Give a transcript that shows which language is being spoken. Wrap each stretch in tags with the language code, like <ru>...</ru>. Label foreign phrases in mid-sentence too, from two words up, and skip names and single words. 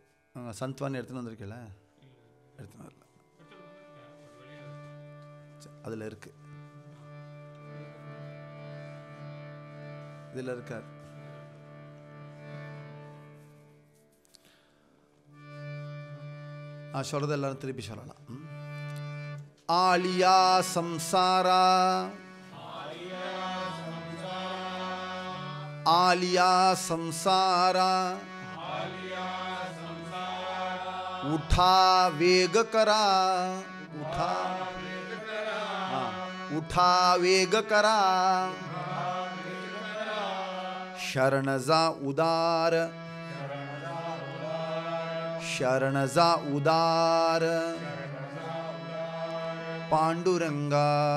<ta>சந்த்வானி எடுத்துன்னு வந்திருக்கல, எடுத்துன்னு வரல, அதில் இருக்கு, இதில் இருக்கார். நான் சொல்றது எல்லாரும் திருப்பி சொல்லலாம்.</ta> <mr>आलिया संसारा, आलिया संसारा, उठा वेग करा, उठा वेग करा, शरण जा उदार, शरण जा उदार, पांडुरंगा.</mr>